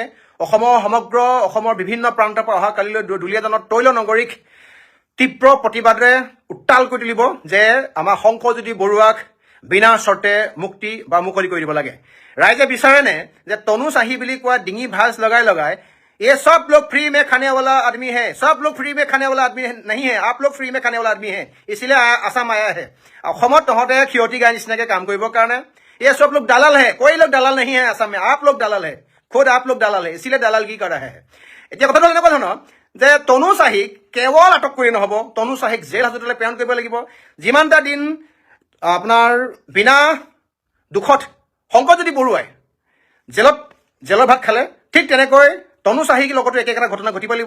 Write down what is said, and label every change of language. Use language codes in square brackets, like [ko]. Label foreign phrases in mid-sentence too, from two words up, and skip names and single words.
[as] সমগ্ৰ অসমৰ বিভিন্ন প্ৰান্তৰ পৰা অহা কালিলৈ দুলীয়াজানত তৈল নগৰীক তীব্ৰ প্ৰতিবাদে উত্তাল কৰি তুলিব যে আমাৰ শংকৰজ্যোতি বৰুৱাক বিনা চৰ্তে মুক্তি বা মুকলি কৰি দিব লাগে। ৰাইজে বিচাৰেনে যে তনু চাহি বুলি কোৱা ডিঙি ভাঁজ লগাই লগাই [hi] ये सब लोग फ्री में खाने वाला आदमी है, सब लोग फ्री में खाने वाला आदमी नहीं है, आप लोग फ्री में खाने वाला आदमी है, इसलिए आसाम आया है। [as] অসমত তহঁতে ক্ষতি গাই নিচিনাকৈ কাম কৰিবৰ কাৰণে [hi] ये सब लोग दलाल है, कोई लोग दलाल नहीं है आसाम में, आप लोग दलाल है, खुद आप लोग दलाल है, इसलिए दलाल की कर रहा है। [as] এতিয়া কথাটো এনেকুৱা ধৰণৰ যে তনু চাহিক কেৱল আটক কৰি নহ'ব, তনু চাহিক জেল হাজতলৈ প্ৰেৰণ কৰিব লাগিব। যিমানটা দিন আপোনাৰ বিনা দুখত শংকৰজ্যোতি বৰুৱাই জেলৰ ভাত খালে, ঠিক তেনেকৈ তনু চাহিক লগতো একেটা ঘটনা ঘটিব লাগিব।